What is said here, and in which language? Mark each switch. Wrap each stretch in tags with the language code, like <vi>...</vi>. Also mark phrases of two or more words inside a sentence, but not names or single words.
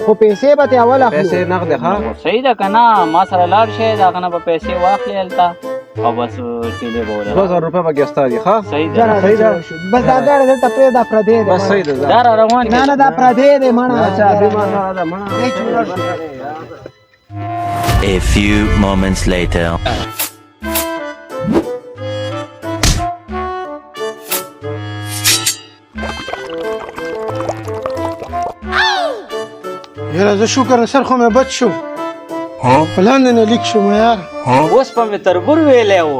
<ps>خو پیسې به تې اول اخلو پیسې نقد ښه خو صحیح ده که نه ما سره لاړ شئ د هغه نه به پیسې واخلې هلته او بس چیلې به ولې 2000 روپۍ پکې ستا دي ښه صحیح زه ده راځم صحیح ده. چې وشو. بس دا ګاډی دلته پرېږده پردی دی بس صحیح ده ځه. دا را روان نه نه دا پردی دی مړه</ps> <ur>اچھا ابھی</ur> <ps>ما سره ده مړه</ps> <en>A few moments later.</en> <ps>یاره زه شکر سر خو مې بد شو په لاندې نه لیک شوم یار اوس په مې تربور ویلی و</ps>